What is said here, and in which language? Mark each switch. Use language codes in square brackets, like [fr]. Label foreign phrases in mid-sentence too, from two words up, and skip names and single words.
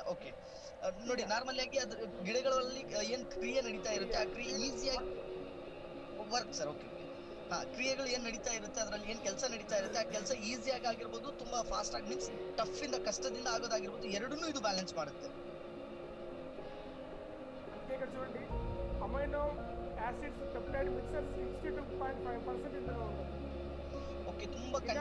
[kn] ಓಕೆ, ನೋಡಿ ನಾರ್ಮಲಿ ಆಗಿ ಅದ್ರ ಗಿಡಗಳಲ್ಲಿ ಏನ್ ಕ್ರಿಯೆ ನಡೀತಾ ಇರುತ್ತೆ ಆ ಕ್ರಿಯೆ ಈಸಿಯಾಗಿ ವರ್ಕ್ ಸರ್. ಓಕೆ, ಹಾ, ಕ್ರಿಯೆಗಳು ಏನ್ ನಡೀತಾ ಇರುತ್ತೆ, ಅದ್ರಲ್ಲಿ ಏನ್ ಕೆಲಸ ನಡೀತಾ ಇರುತ್ತೆ ಆ ಕೆಲಸ ಈಸಿಯಾಗಿ ಆಗಿರ್ಬೋದು, ತುಂಬಾ ಫಾಸ್ಟ್ ಆಗಿ ಮೀನ್ಸ್ ಟಫ್ ಇಂದ ಕಷ್ಟದಿಂದ ಆಗೋದಾಗಿರ್ಬೋದು, ಎರಡನ್ನೂ ಇದು ಬ್ಯಾಲೆನ್ಸ್ ಮಾಡುತ್ತೆ. [te] అందుకే ఇక్కడ చూడండి [en] amino acids peptide mixer [te] 62.5% ఇందులో ఉంటుంది. [kn] ಓಕೆ, ತುಂಬಾ ಕಂಟೆಂಟ್ಸ್.